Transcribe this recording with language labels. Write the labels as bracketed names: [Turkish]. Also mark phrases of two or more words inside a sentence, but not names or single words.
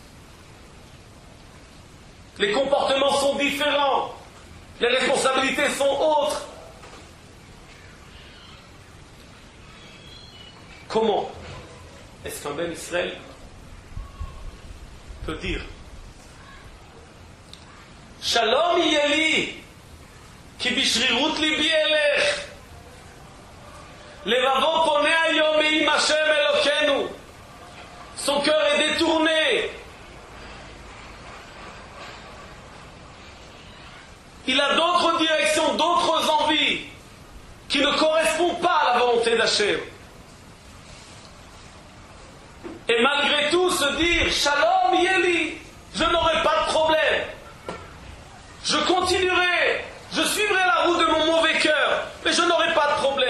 [French] Les comportements sont différents, les responsabilités sont autres. Comment est-ce qu'un [Hebrew] בן ישראל [French] peut dire [Hebrew] שלום יהי לי כי בשרירות לבי אלך לבבו פונה היום מעם השם אלוקינו. [French] Son cœur est détourné. Il a d'autres directions, d'autres envies qui ne correspondent pas à la volonté d'Hachem. Et malgré tout se dire [Hebrew] שלום יהי לי, [French] je n'aurai pas de problème, je continuerai, je suivrai la route de mon mauvais cœur, mais je n'aurai pas de problème.